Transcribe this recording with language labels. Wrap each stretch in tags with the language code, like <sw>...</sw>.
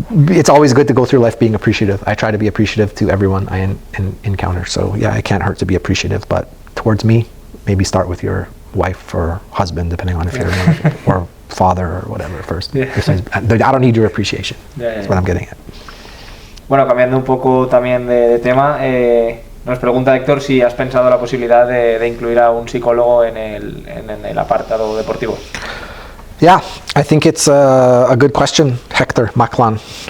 <en>It's always good to go through life being appreciative. I try to be appreciative to everyone I encounter. So yeah, it can't hurt to be appreciative. But towards me, maybe start with your wife or husband, depending on if you're married, or father or whatever first. Yeah. I don't need your appreciation. That's what I'm getting at.</en> <es>Bueno, cambiando un poco también de tema, nos pregunta Héctor si has pensado la posibilidad de incluir a un psicólogo en el apartado deportivo.</es> <en>Yeah, I think it's a good question, Hector Macian.</en>